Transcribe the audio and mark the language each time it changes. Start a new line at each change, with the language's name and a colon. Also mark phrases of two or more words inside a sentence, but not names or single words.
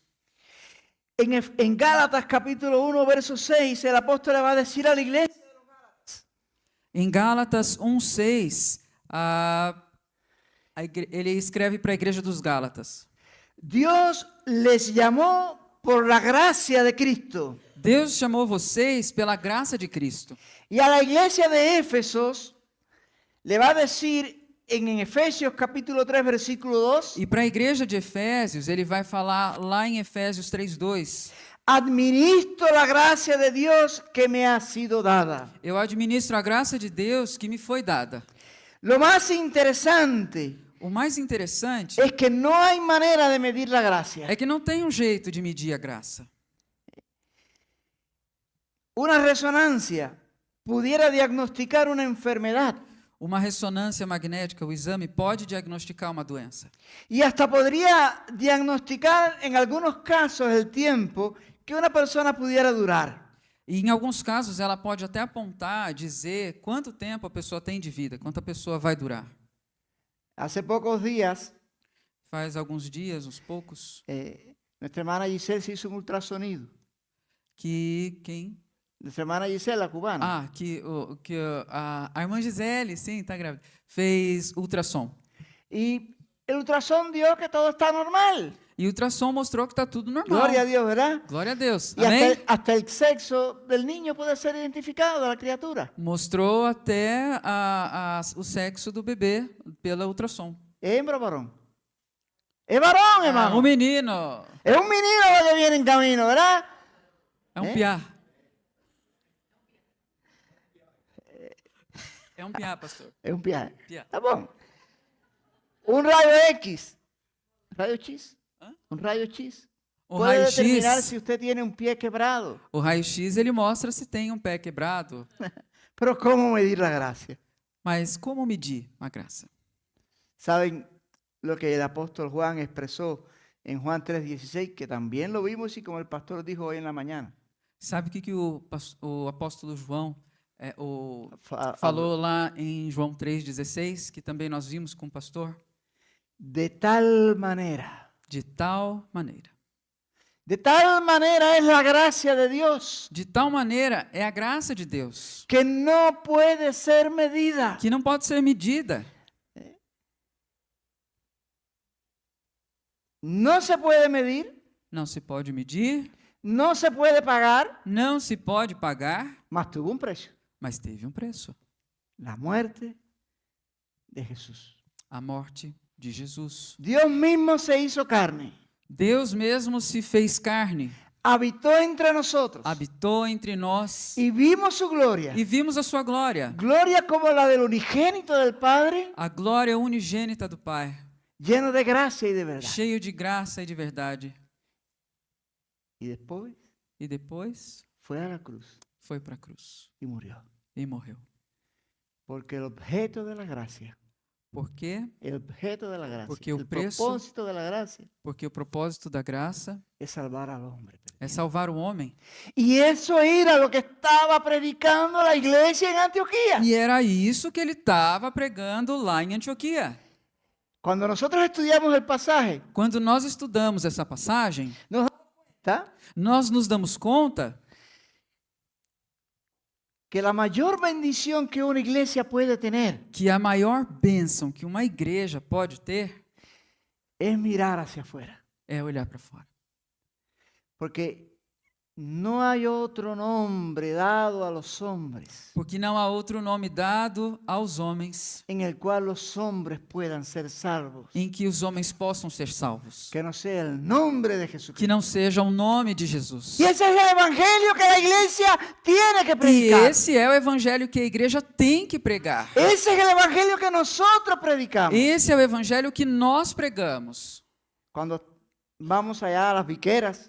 Spanish: En Gálatas capítulo 1, verso 6, el apóstol le va a decir a la iglesia,
Portuguese: Em Gálatas 1:6, ele escreve para a igreja dos Gálatas:
Spanish: Dios les llamó por la gracia de Cristo.
Portuguese: Deus chamou vocês pela graça de Cristo.
Spanish: Y a la iglesia de Éfesos le va a decir en Efesios capítulo 3, versículo 2,
Portuguese: E para a igreja de Efésios, ele vai falar lá em Efésios 3:2:
Spanish: administro la gracia de Dios que me ha sido dada.
Portuguese: Eu administro a graça de Deus que me foi dada.
Spanish: Lo más interesante
Portuguese: O mais interessante
Spanish: es que no hay manera de medir la gracia.
Portuguese: é que não tem um jeito de medir a graça.
Spanish: Una resonancia pudiera diagnosticar una enfermedad
Portuguese: Uma ressonância magnética, o exame, pode diagnosticar uma doença.
Spanish: y hasta podría diagnosticar en algunos casos el tiempo que una persona pudiera durar.
Portuguese: E em alguns casos ela pode até apontar, dizer quanto tempo a pessoa tem de vida, quanto a pessoa vai durar.
Spanish: Hace pocos días,
Portuguese: Faz alguns dias, uns poucos,
Spanish: nuestra hermana Giselle se hizo un ultrasonido.
Portuguese: que quem?
Spanish: Nuestra hermana Giselle, la cubana.
Portuguese: A irmã Gisele, sim, está grávida, fez ultrassom.
Spanish: Y el ultrasón dio que todo está normal.
Portuguese: E o ultrassom mostrou que está tudo normal.
Spanish: Gloria a Dios, ¿verdad?
Portuguese: Glória a Deus.
Spanish: Y
Portuguese: Amém?
Spanish: hasta el sexo del niño puede ser identificado, de la criatura.
Portuguese: Mostrou até o sexo do bebê pela ultrassom.
Spanish: ¿Es hembra o varón? Es varón, hermano.
Portuguese: Um menino.
Spanish: Es un menino lo que viene en camino, ¿verdad?
Portuguese: É um É? piá. É um piá, pastor.
Spanish: Es un pie.
Portuguese: Piá.
Spanish: Está bueno. Un rayo X. ¿Rayo X? ¿Ah? Un rayo X.
Portuguese: O
Spanish: Puede determinar
Portuguese: raio-x,
Spanish: si usted tiene un pie quebrado.
Portuguese: o raio-x, ele mostra se tem um pé quebrado.
Spanish: Pero ¿cómo medir la gracia?
Portuguese: Mas como medir a graça?
Spanish: ¿Saben lo que el apóstol Juan expresó en Juan 3:16? Que también lo vimos y como el pastor dijo hoy en la mañana.
Portuguese: Sabe o que o apóstolo João Fa- falou lá em João 3,16, que também nós vimos com o pastor?
Spanish: De tal manera es la gracia de Dios
Portuguese: de tal maneira é a graça de Deus,
Spanish: que no puede ser medida.
Portuguese: que não pode ser medida.
Spanish: No se puede medir,
Portuguese: Não se pode medir,
Spanish: no se puede pagar,
Portuguese: não se pode pagar,
Spanish: mas tuvo un precio.
Portuguese: mas teve um preço.
Spanish: La muerte de Jesús.
Portuguese: A morte de Jesus.
Spanish: Dios mismo se hizo carne,
Portuguese: Deus mesmo se fez carne,
Spanish: habitó entre nosotros
Portuguese: habitou entre nós
Spanish: y vimos su gloria.
Portuguese: e vimos a sua glória,
Spanish: Gloria como la del unigénito del Padre,
Portuguese: a glória unigênita do Pai,
Spanish: lleno de gracia y de verdad.
Portuguese: cheio de graça e de verdade.
Spanish: Y después
Portuguese: E depois
Spanish: fue a la cruz
Portuguese: foi para a cruz
Spanish: y murió.
Portuguese: e morreu.
Spanish: Porque el objeto de la gracia,
Portuguese: Por quê?
Spanish: el objeto de la gracia,
Portuguese: Porque o
Spanish: el
Portuguese: preço-
Spanish: propósito de la gracia
Portuguese: Porque o propósito da graça
Spanish: es salvar al hombre.
Portuguese: é salvar o homem.
Spanish: Y eso era lo que estaba predicando la iglesia en Antioquía.
Portuguese: E era isso que ele estava pregando lá em Antioquia.
Spanish: Cuando nosotros estudiamos el pasaje,
Portuguese: Quando nós estudamos essa passagem,
Spanish: ¿está?
Portuguese: nós nos damos conta
Spanish: Que la mayor bendición que una iglesia puede tener
Portuguese: que a maior bênção que uma igreja pode ter
Spanish: es mirar hacia afuera.
Portuguese: é olhar para fora.
Spanish: Porque no hay otro nombre dado a los hombres
Portuguese: Porque não há outro nome dado aos homens
Spanish: en el cual los hombres puedan ser salvos,
Portuguese: em que os homens possam ser salvos,
Spanish: que no sea el nombre de
Portuguese: que
Spanish: Jesucristo.
Portuguese: não seja o nome de Jesus.
Spanish: Y ese es el evangelio que la iglesia tiene que
Portuguese: E
Spanish: predicar.
Portuguese: esse é o evangelho que a igreja tem que pregar.
Spanish: Ese es el evangelio que nosotros predicamos.
Portuguese: Esse é o evangelho que nós pregamos.
Spanish: Cuando vamos allá a las biqueras,